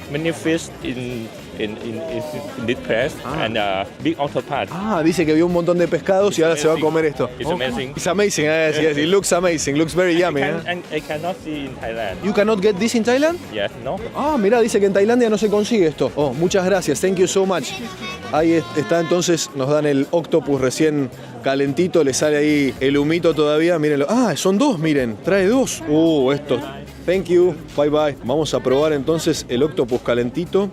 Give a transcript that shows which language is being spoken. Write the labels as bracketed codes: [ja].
[en] Many fish in this place and big octopus. [es] Dice que vio un montón de pescados y ahora se va a comer esto. [en] It's amazing. It's amazing. Yes, it looks amazing. Looks very yummy. I cannot see in Thailand. You cannot get this in Thailand? Yes, no. [es] Mira, dice que en Tailandia no se consigue esto. Oh, muchas gracias. [en] Thank you so much. [es] Ahí está entonces, nos dan el octopus recién calentito, le sale ahí el humito todavía. Mírenlo. Son dos, miren. Trae dos. Esto. [en] Thank you. Bye bye. [es] Vamos a probar entonces el octopus calentito.